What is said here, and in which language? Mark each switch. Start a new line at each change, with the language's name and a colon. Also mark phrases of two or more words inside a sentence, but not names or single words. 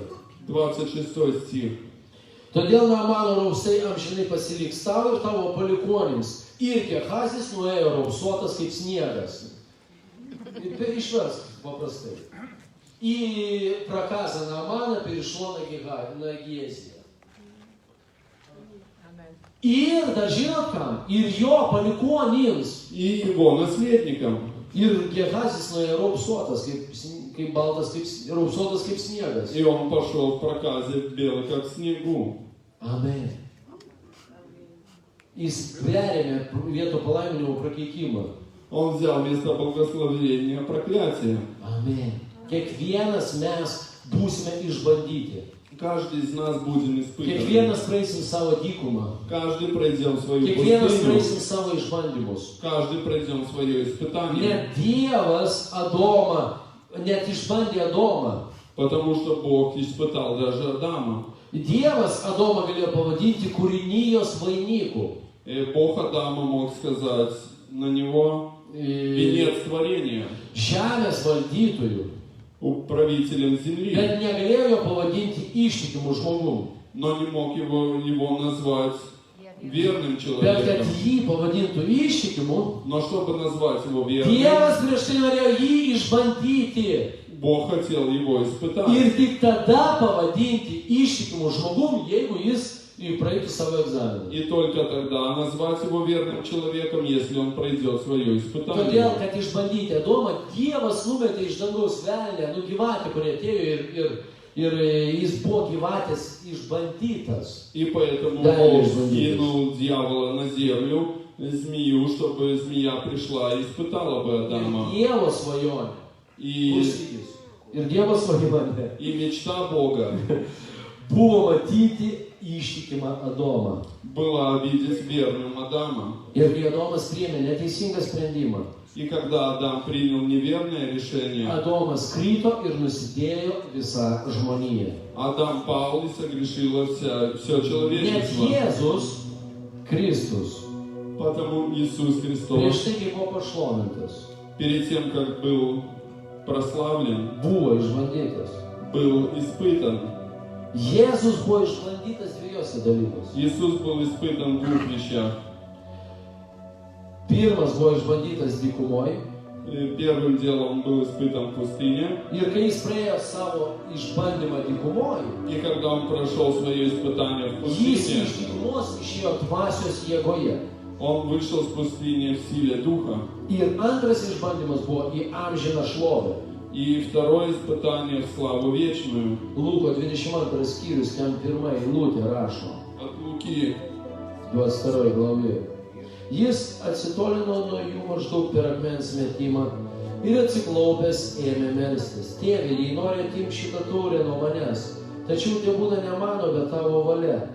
Russian: 26 стих.
Lithuanian: Todėl Naamano raupsai amžinai pasiliks tau ir tavo palikuonims. Ir Gehazis nuėjo raupsuotas kaip sniegas. Išversk paprastai. Į prakazą Naamaną
Russian: перешло на
Lithuanian: Geziją. Ir dar žinot kam? Ir jo palikuonims.
Russian: И его наследникам.
Lithuanian: Ir Gehazis nuėjo raupsuotas kaip baltas, raupsuotas kaip sniegas.
Russian: И он пошел в проказе белый, как снегу.
Lithuanian: Amen. Jis perėmė vietų palaiminimo prakeikimą.
Russian: Он взял вместо благословения проклятие.
Lithuanian: Amen. Kiekvienas mes būsime išbandyti.
Russian: Каждый из нас будем испытаны.
Lithuanian: Kiekvienas praeisim savo dykumą.
Russian: Каждый пройдем свою
Lithuanian: Kiekvienas
Russian: пустыню.
Lithuanian: praeisim savo išbandymus.
Russian: Каждый пройдем свое испытание.
Lithuanian: Net Dievas Adomą, net išbandė Adomą.
Russian: Потому что Бог испытал даже Адама.
Lithuanian: Dievas Adomą galėjo pavadinti kūrinijos vainiku.
Russian: И Бог Адама мог сказать на него венец творения,
Lithuanian: Žemės valdytojų.
Russian: управителем земли.
Lithuanian: Bet negalėjo jo pavadinti ištikimų žmogų.
Russian: Но не мог его назвать верным
Lithuanian: Bet kad
Russian: человеком.
Lithuanian: jį pavadintų ištikimu,
Russian: Но чтобы назвать его верным,
Lithuanian: Dievas prieš tai norėjo jį išbandyti.
Russian: Бог хотел его испытать.
Lithuanian: Ir tik tada pavadinti ištikimu žmogum, jeigu jis praeitų savo egzaminą.
Russian: И только тогда назвать его верным человеком, если он пройдет свое испытание.
Lithuanian: Todėl, kad išbandyti Adomą, Dievas numetė iš dangaus velnę, gyvatę, kuri atėjo ir jis buvo gyvatės išbandytas.
Russian: И поэтому Да, Бог я извиняюсь. скинул дьявола на землю, змею, чтобы змея пришла и испытала бы
Lithuanian: Ir
Russian: Адама.
Lithuanian: Dievo svajonė.
Russian: И
Lithuanian: Klausykis. Ir Dievo svajonė
Russian: мечта Бога
Lithuanian: buvo matyti ištikimą Adomą.
Russian: была видеть верным Адама.
Lithuanian: Ir kai Adomas priėmė neteisingą sprendimą,
Russian: И когда Адам принял неверное решение,
Lithuanian: Adomas krito ir nusidėjo visą žmoniją.
Russian: Адам пал и согрешило все
Lithuanian: Net
Russian: человечество.
Lithuanian: Jėzus Kristus
Russian: Потому Иисус Христос,
Lithuanian: prieš tai, kai buvo pašlovintas,
Russian: перед тем, как был прославлен,
Lithuanian: buvo išbandytas.
Russian: был испытан.
Lithuanian: Jėzus buvo išbandytas dviejose dalykuose.
Russian: Иисус был испытан в двух вещах.
Lithuanian: Pirmas buvo išbandytas dykumoje.
Russian: Первым делом он был испытан в пустыне.
Lithuanian: Ir kai jis praėjo savo išbandymą dykumoje,
Russian: И когда он прошел свое испытание в
Lithuanian: jis
Russian: пустыне,
Lithuanian: iš dykumos išėjo dvasios jėgoje.
Russian: он вышел с пустыни в силе Духа.
Lithuanian: Ir antras išbandymas buvo į amžiną šlovę.
Russian: И второе испытание в славу вечную.
Lithuanian: Luko 22 skyrius, ten pirma eilutė rašo,
Russian: От Луки
Lithuanian: 22 glavė. Jis atsitolino nuo jų maždaug per akmens metimą ir atsiklaupęs ėmė melstis. Tėve, jei nori atimk šitą taurę nuo manęs, tačiau tai būna ne mano, bet tavo valia.